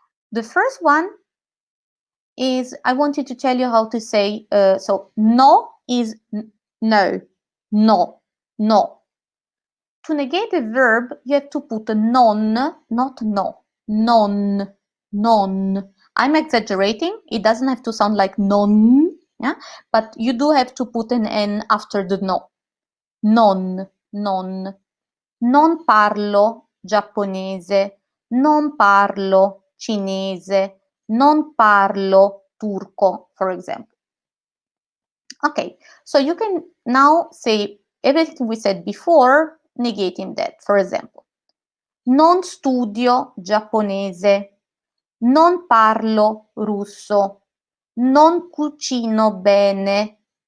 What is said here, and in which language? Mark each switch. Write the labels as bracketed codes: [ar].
[en] The first one is I wanted to tell you how to say, so no is no, no, no. To negate a verb, you have to put a non, not no, non, non. I'm exaggerating. It doesn't have to sound like non, yeah? But you do have to put an N after the no. [it] Non, non. Non parlo giapponese, non parlo cinese, non parlo turco, [en] for example. Okay, so you can now say everything we said before, negating that. For example, [it] non studio giapponese, non parlo russo, non cucino bene.